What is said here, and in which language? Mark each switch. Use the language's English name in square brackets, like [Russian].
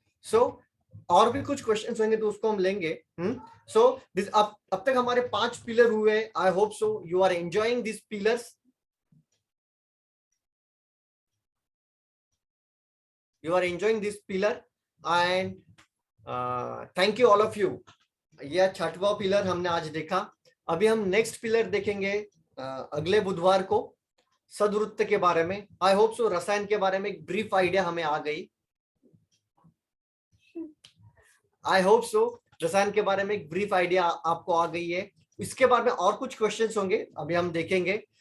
[Hindi] और भी कुछ क्वेश्चंस होंगे तो उसको हम लेंगे। दिस अब तक हमारे 5 पिलर हुए। [English] I hope so you are enjoying this pillars, you are enjoying this pillar, and thank you all of you। [Hindi] यह 6वां पिलर हमने आज देखा। अभी हम नेक्स्ट पिलर देखेंगे अगले बुधवार को, सदवृत्त के बारे में। [English] I hope so [Hindi] रसायन के बारे में एक ब्रीफ आइडिया हमें आ गई। [English] I hope so [Hindi] रसायन के बारे में एक ब्रीफ आइडिया आपको आ गई है। इसके बारे में और कुछ क्वेश्चंस होंगे, अभी हम देखेंगे।